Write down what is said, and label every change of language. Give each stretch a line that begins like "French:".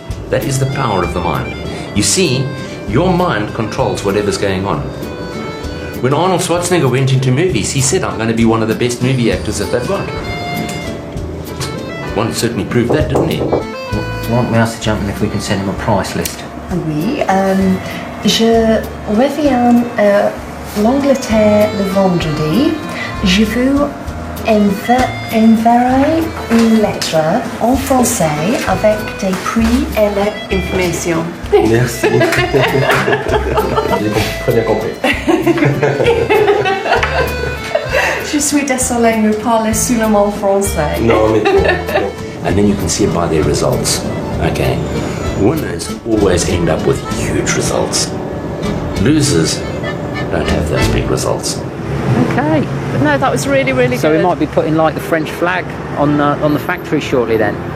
English: That is the power of the mind. You see, your mind controls whatever's going on. When Arnold Schwarzenegger went into movies, he said, I'm going to be one of the best movie actors that they've got. One certainly proved that, didn't he? You want me ask the gentleman if we can send him a price list?
French: Oui, je reviens à l'Angleterre le vendredi. Je vous enverrai une lettre en français avec des prix et l'information. Merci. J'ai très bien compris. Je suis désolée, nous parlons seulement français. Non, mais
English: and then you can see it by their results. Okay, winners always end up with huge results. Losers don't have those big results. Okay, but no, that was really, really So good. we might be putting like the French flag on the factory shortly then.